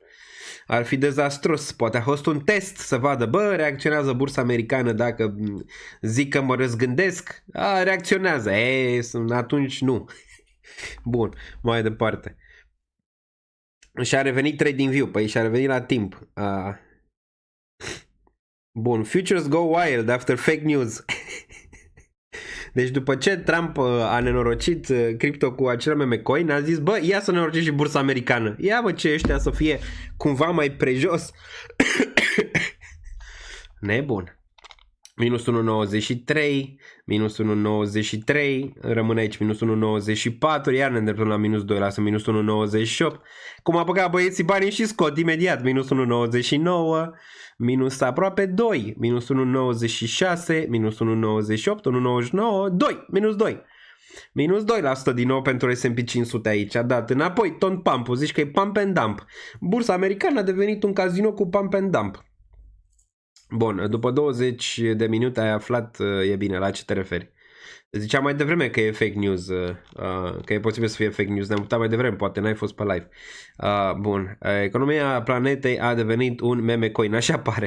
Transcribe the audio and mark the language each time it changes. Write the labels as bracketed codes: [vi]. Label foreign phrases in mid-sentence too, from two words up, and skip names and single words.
[ro] Ar fi dezastros, poate a fost un test să vadă, reacționează bursa americană dacă zic că mă răzgândesc, reacționează, atunci nu. Bun, mai departe. Și-a revenit TradingView, păi și-a revenit la timp. Bun, [en] futures go wild after fake news. [ro] Deci după ce Trump a nenorocit cripto cu acel [en] meme coin, [ro] a zis, ia să nenorocit și bursa americană. Ia ce ăștia să fie cumva mai prejos. Nebun. Minus 1,93, rămâne aici minus 1,94, iar ne îndreptăm la minus 2, lasă minus 1,98. Cum a băgat băieții banii și scot imediat, minus 1,99, minus aproape 2, minus 1,96, minus 1,98, 1,99, 2, minus 2. Minus 2% din nou pentru S&P 500 aici, a dat înapoi, ton pump, zici că e [en] pump and dump. [ro] Bursa americană a devenit un casino cu [en] pump and dump. [ro] Bun, după 20 de minute ai aflat, e bine, la ce te referi? Ziceam mai devreme că e [en] fake news, [ro] că e posibil să fie [en] fake news, [ro] ne-am uitat mai devreme, poate n-ai fost pe live. Bun, economia planetei a devenit un [en] meme coin, [ro] așa pare.